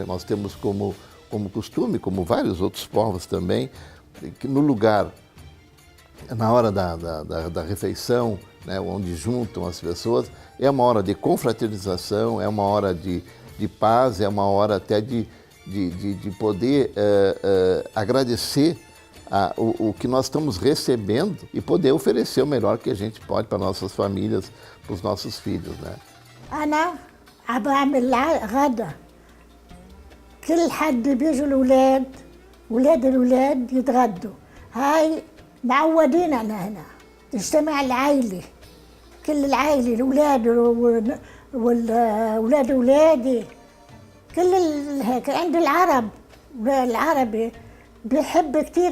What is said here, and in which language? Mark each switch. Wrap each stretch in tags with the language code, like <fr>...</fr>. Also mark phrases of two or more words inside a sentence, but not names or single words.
<pt>Nós temos como costume, como vários outros povos também, que no lugar, na hora da refeição, né, onde juntam as pessoas, é uma hora de confraternização, é uma hora de paz, é uma hora até de poder agradecer o que nós estamos recebendo e poder oferecer o melhor que a gente pode para nossas famílias, para os nossos filhos, né?</pt> <ar>أنا بعمل غدا كل حد بيجوا الأولاد الأولاد يتغدوا هاي معودين على هنا تجتمع العائلة كل العائلة الأولاد والأولاد أولادي كل هيك عند العربي بيحب كتير</ar>